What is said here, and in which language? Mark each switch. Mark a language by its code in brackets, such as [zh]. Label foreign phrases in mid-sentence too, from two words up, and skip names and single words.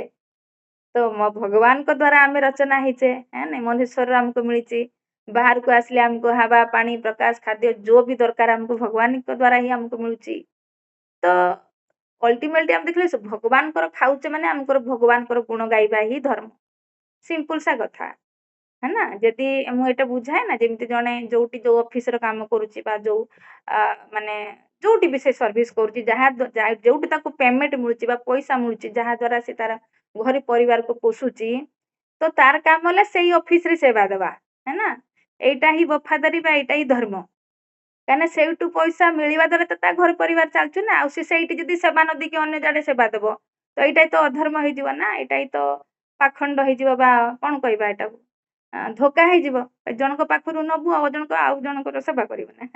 [or] ତ ଭଗବାନଙ୍କ ଦ୍ଵାରା ଆମେ ରଚନା ହେଇଛେ, ନାଇଁ ମନୁଷ୍ୟର ଆମକୁ ମିଳିଛି। ବାହାରକୁ ଆସିଲେ ଆମକୁ ହାବା ପାଣି ପ୍ରକାଶ ଖାଦ୍ୟ ଯୋଉ ବି ଦରକାର ଆମକୁ ଭଗବାନଙ୍କ ଦ୍ଵାରା ହିଁ ଆମକୁ ମିଳୁଛି। ତ ଅଲ୍ଟିମେଟଲି ଆମେ ଦେଖିଲେ ଭଗବାନଙ୍କର ଖାଉଛେ ମାନେ ଆମଙ୍କର ଭଗବାନଙ୍କର ଗୁଣ ଗାଇବା ହିଁ ଧର୍ମ। ସିମ୍ପଲ ସା କଥା [hi] है ना। [or] ଯଦି ମୁଁ ଏଇଟା ବୁଝାଏ ନା, ଯେମିତି ଜଣେ ଯୋଉଠି ଯୋଉ ଅଫିସର କାମ କରୁଛି ବା ଯୋଉ ମାନେ ଯୋଉଠି ବି ସେ ସର୍ଭିସ କରୁଛି, ଯୋଉଠି ତାକୁ ପେମେଣ୍ଟ ମିଳୁଛି ବା ପଇସା ମିଳୁଛି, ଯାହା ଦ୍ଵାରା ସେ ତାର ଘରେ ପରିବାରକୁ ପୋଷୁଛି, ତ ତାର କାମ ହେଲା ସେଇ ଅଫିସରେ ସେବା ଦେବା, [hi] है ना। [or] ଏଇଟା ହିଁ ବଫାଦାରୀ ବା ଏଇଟା ହିଁ ଧର୍ମ। କାହିଁକିନା ସେଇଠୁ ପଇସା ମିଳିବା ଦ୍ୱାରା ତ ତା ଘର ପରିବାର ଚାଲୁଛି ନା। ଆଉ ସେ ସେଇଠି ଯଦି ସେବା ନ ଦେଇକି ଅନ୍ୟ ଜାଡେ ସେବା ଦବ ତ ଏଇଟା ତ ଅଧର୍ମ ହେଇଯିବ ନା। ଏଇଟା ହିଁ ତ ପାଖଣ୍ଡ ହେଇଯିବ, ବା କଣ କହିବା ଏଟାକୁ, ଧୋକା ହେଇଯିବ। ଜଣଙ୍କ ପାଖରୁ ନବୁ ଆଉ ଜଣଙ୍କର ସେବା କରିବୁ ନା।